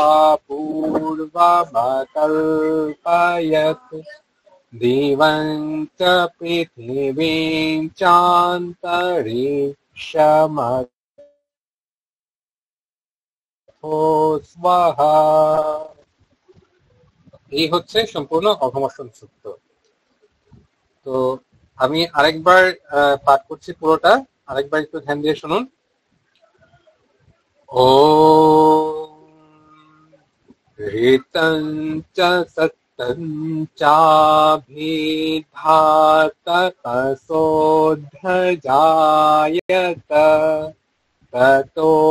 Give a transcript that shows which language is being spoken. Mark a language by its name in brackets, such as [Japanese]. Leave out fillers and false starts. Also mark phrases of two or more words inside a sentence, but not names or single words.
[Sanskrit] पूर्वमकल्पयत् दिवं च पृथिवीं चान्तरिक्षमत् স্বাহা। [Bangla] এই হচ্ছে সম্পূর্ণ অঘমর্ষণ সূক্ত। তো আমি আরেকবার পাঠ করছি পুরোটা, আরেকবার একটু ধ্যান দিয়ে শুনুন। [Sanskrit] ॐ ऋतं च सत्तं चाभिधातपसोऽध्यायत ततो